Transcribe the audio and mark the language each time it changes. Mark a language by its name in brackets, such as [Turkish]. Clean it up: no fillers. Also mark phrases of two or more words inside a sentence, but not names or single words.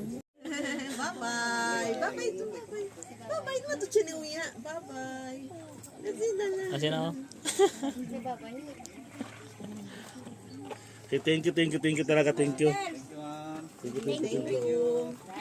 [English] Bye-bye. Bye-bye. Bye-bye. Bye-bye. Bye-bye. Bye-bye. [Filipino] Asin ako. [English] Okay, thank you talaga, thank you. Thank you.